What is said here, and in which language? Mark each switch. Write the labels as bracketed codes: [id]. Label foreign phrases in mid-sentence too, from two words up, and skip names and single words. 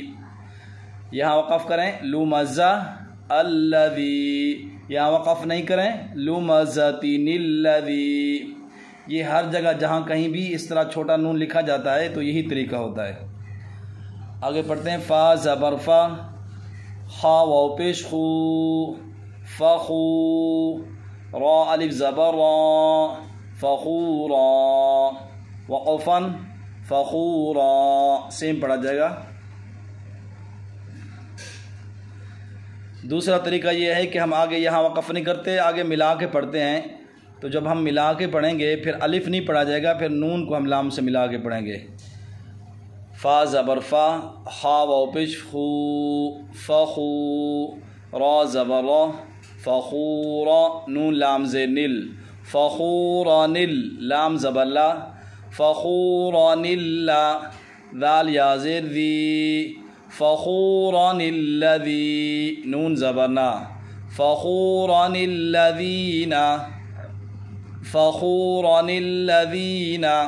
[ur] یہاں وقف کریں [ar] لوما ذا الذی، [ur] یہاں وقف نہیں کریں [ar] لوما ذاتین الذی۔ [ur] یہ ہر جگہ جہاں کہیں بھی اس طرح چھوٹا نون لکھا جاتا ہے تو یہی طریقہ ہوتا ہے۔ آگے پڑھتے ہیں۔ فا زبر فا، خا واو پیش خو، فخو، را الف زبر را، فخورا، وقفاً فخورا، سیم پڑھا جائے گا۔ دوسرا طریقہ یہ ہے کہ ہم آگے یہاں وقف نہیں کرتے، آگے ملا کے پڑھتے ہیں. تو جب ہم ملا کے پڑھیں گے پھر الف نہیں پڑھا جائے گا، پھر نون کو ہم لام سے ملا کے پڑھیں گے. فا زبر فا، خا واو پیش خو، فخو، را زبر را، فخورا، نون لام زیر نل، فخورا نل، لام زبر لا، فخورا نلا، ذال یا زیر ذی، فخورا الذی، نون زبر نا، فخورا الذین، فخورا الذین.